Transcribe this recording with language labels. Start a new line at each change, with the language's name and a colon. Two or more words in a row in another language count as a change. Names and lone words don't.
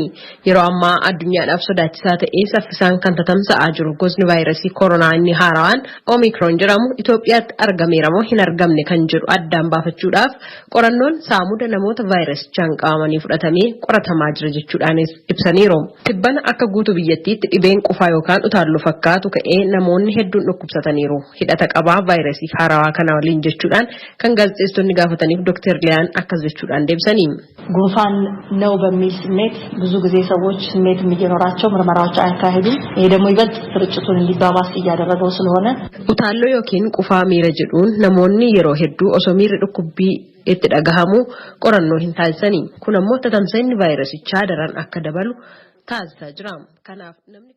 Oromo: Yeroo ammaa addunyaadhaaf sodaachisaa ta'ee saffisaan kan tatamsa'aa jiru gosni vaayirasii koronaa inni haaraan Omicron jedhamu Itoophiyaatti argameera moo hin argamne kan jedhu addaan baafachuudhaaf qorannoon saamuda namoota vaayirasichaan qabamanii fudhatamee qoratamaa jira jechuudhaan ibsaniiru. Tibbana akka guutuu biyyattiitti dhibeen qufaa yookaan utaalloo fakkaatu ka'ee namoonni hedduun dhukkubsataniiru. Hidhata qabaa vaayirasii haarawaa kana waliin jechuudhaan kan gaazexeessonni gaafataniif Dr. Liyaan akkas jechuudhaan deebisanii.
Amharic: ጉንፋን ነው በሚል ስሜት ብዙ ጊዜ ሰዎች ስሜት እየኖራቸው ምርመራዎች አያካሂዱም። ይሄ ደግሞ ይበልጥ ስርጭቱን እንዲባባስ እያደረገው ስለሆነ
Oromo: utaalloo yookiin qufaa miira jedhuun namoonni yeroo hedduu osoo miirri dhukkubbii itti dhagahamu qorannoo hin taasisanii. Kun ammoo tatamsa'inni vaayirasichaa daran akka dabalu taasisaa jira. Kanaaf namni